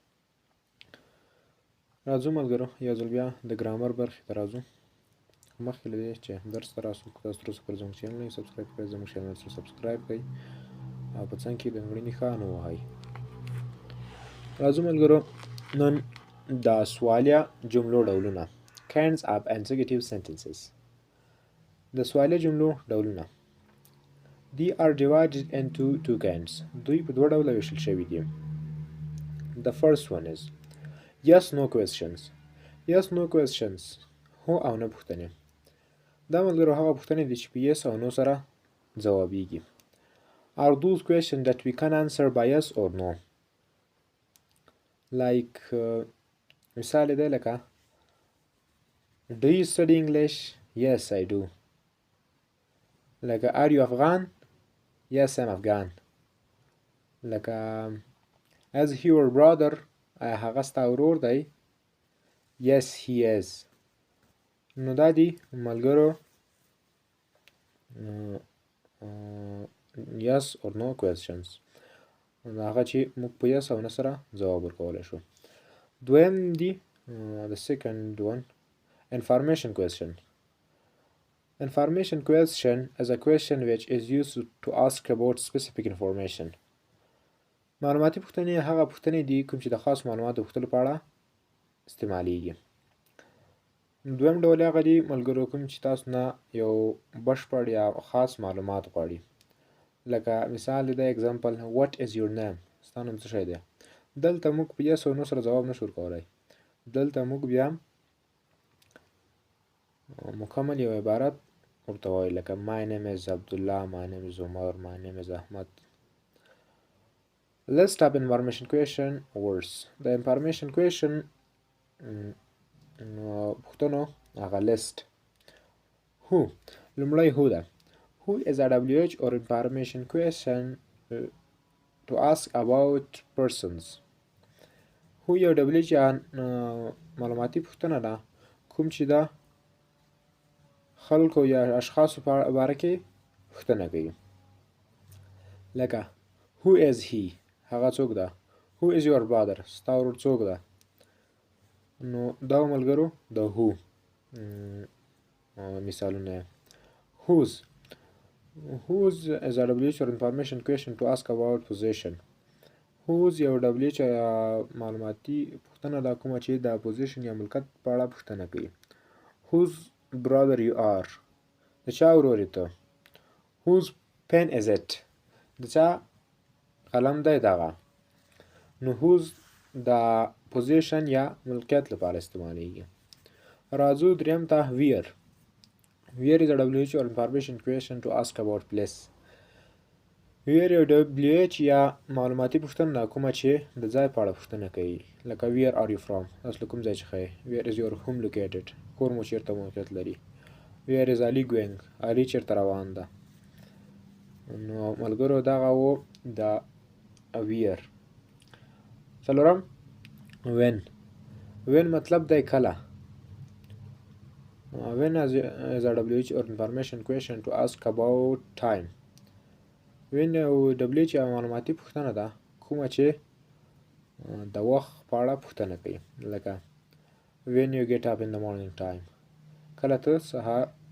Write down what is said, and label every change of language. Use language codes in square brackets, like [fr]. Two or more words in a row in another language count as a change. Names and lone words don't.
[ps] راځو ملګرو یو ځل بیا د ګرامر برخې ته راځو مخکې له دې چې درس ته راسو که تاسو تر اوسه پورې زموږ چینل نه یې سبسکرایب کړئ زموږ چینل سره سبسکرایب کړئ او په څنګ کې د مړینې ښه ووهئ راځو ملګرو نن دا سوالیه جملو ډولونه kinds [en] of interrogative sentences [ps] د سوالیه جملو ډولونه [en] they are divided into two kinds [ps] دوی په دوه ډوله ویشل شوي دي [en] the first one is yes no questions yes no questions [ps] هو او نه پوښتنې دا ملګرو هغه پوښتنې دي چې په [en] yes او no [ps] سره ځوابیږي [en] are those questions that we can answer by yes or no like [ps] مثال دی لکه [en] do you study English? Yes, I do. لکه are you Afghan? Yes, I'm Afghan. لکه is he your brother? [ps] هغه ستا ورور دی؟ [en] Yes, he is. [ps] نو دا دی ملګرو [en] yes or no questions [ps] هغه چې موږ په yes او نه سره ځواب ورکولی شو دویم دی [en] the second one information question information question is a question which is used to ask about specific information معلوماتي [ps] پوښتنې هغه پوښتنې دي کوم چې د خاص معلوماتو پوښتلو په اړه استعمالیږي دویم ډول هغه دي ملګرو کوم چې تاسو نه یو بشپړ یا خاص معلومات غواړي لکه مثال دی [en] example what is your name [ps] ستا نوم څه شی دی دلته موږ په yes او no سره ځواب نشو ورکولی دلته موږ بیا مکمل یو عبارت ورته وایو لکه [en] my name is Abdullah my name is Umar my name is Ahmad list of information question words the information question [ps] پوښتنو هغه [en] list who لومړی who ده who is a WH or information question to ask about persons who [ps] یو WH یا معلوماتي پوښتنه ده کوم چې ده خلکو یا اشخاصو په باره کې پوښتنه کوي لکه [en] who is he [ps] هغه څوک ده [en] who is your brother [ps] ستا ورور څوک ده نو دا ملګرو د who مثالونه [en] whose is a WH or information question to ask about position whose [ps] یو WH معلوماتي پوښتنه ده کومه چې د position یا ملکت په اړه پوښتنه کوي [en] whose brother you are [ps] د چا ورور یې ته [en] whose pen is it [ps] د چا قلم دی دغه نو whose د position یا ملکیت لپاره استعمالیږي راځو دریم ته where [en] is a WH or information question to ask about place where [ps] یو WH یا معلوماتي پوښتنه ده کومه چې د ځای په اړه پوښتنه کوي لکه [en] where are you from [ps] تاسو له کوم ځای څخه یې [en] where is your home located [ps] کور مو چیرته موقعیت لري [en] where is Ali going [ps] علي چیرته روان ده نو ملګرو دغه و د where څلورم when مطلب دی کله [en] when is a WH or information question to ask about time when [ps] یو WH یا معلوماتي پوښتنه ده کومه چې د وخت په اړه پوښتنه کوي لکه [en] when you get up in the morning time [ps] کله ته سهار